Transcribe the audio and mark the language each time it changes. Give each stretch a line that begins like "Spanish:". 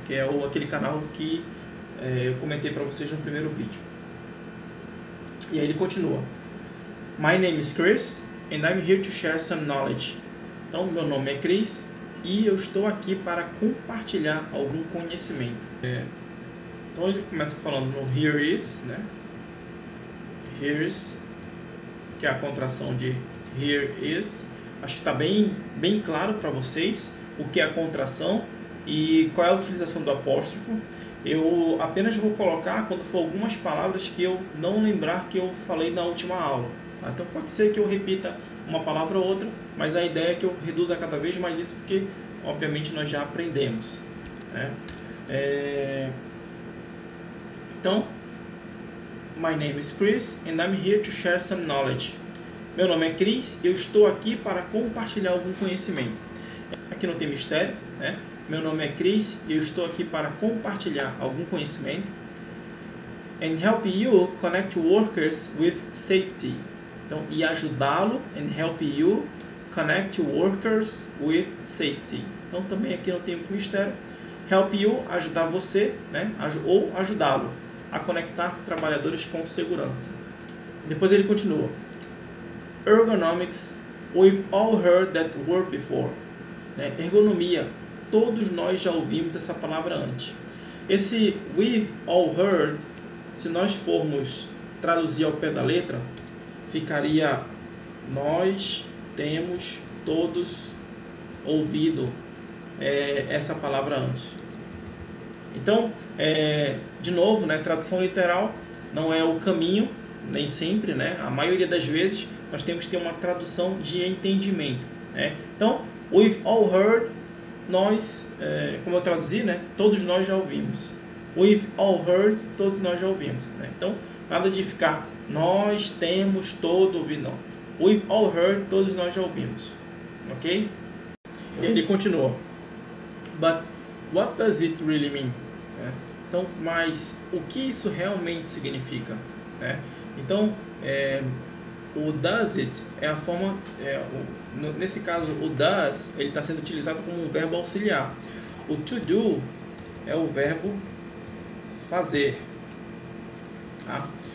Portuguese: Que é aquele canal que eu comentei para vocês no primeiro vídeo. E aí ele continua.
English: My name is Chris and I'm here to share some knowledge.
Portuguese: Então, meu nome é Chris e eu estou aqui para compartilhar algum conhecimento. Então ele começa falando no
English: here is,
Portuguese: né? Here is, que é a contração de
English: here is.
Portuguese: Acho que está bem claro para vocês o que é a contração e qual é a utilização do apóstrofo. Eu apenas vou colocar quando for algumas palavras que eu não lembrar que eu falei na última aula. Tá? Então pode ser que eu repita uma palavra ou outra, mas a ideia é que eu reduza cada vez mais isso, porque obviamente nós já aprendemos, né? Então,
English: My name is Chris and I'm here to share some knowledge.
Portuguese: Meu nome é Chris, eu estou aqui para compartilhar algum conhecimento. Aqui não tem mistério, né? Meu nome é Chris e eu estou aqui para compartilhar algum conhecimento.
English: And help you connect workers with safety.
Portuguese: Então, e ajudá-lo,
English: and help you connect workers with safety.
Portuguese: Então, também aqui não tem muito mistério.
English: Help you,
Portuguese: ajudar você, né? Ou ajudá-lo a conectar trabalhadores com segurança. Depois ele continua.
English: Ergonomics, we've all heard that word before.
Portuguese: Né? Ergonomia, todos nós já ouvimos essa palavra antes. Esse
English: we've all heard,
Portuguese: se nós formos traduzir ao pé da letra, ficaria nós temos todos ouvido essa palavra antes. Então, de novo, né, tradução literal não é o caminho, nem sempre, né? A maioria das vezes nós temos que ter uma tradução de entendimento, né? Então,
English: we've all heard,
Portuguese: nós, como eu traduzi, né? Todos nós já ouvimos.
English: We've all heard,
Portuguese: todos nós já ouvimos, né? Então, nada de ficar nós temos todo ouvido, não.
English: We've all heard,
Portuguese: todos nós já ouvimos, ok? E ele continua.
English: But what does it really mean?
Portuguese: Então, mas o que isso realmente significa? Então, o
English: does it
Portuguese: é a forma, nesse caso o does, ele está sendo utilizado como um verbo auxiliar. O to do é o verbo fazer. Tá?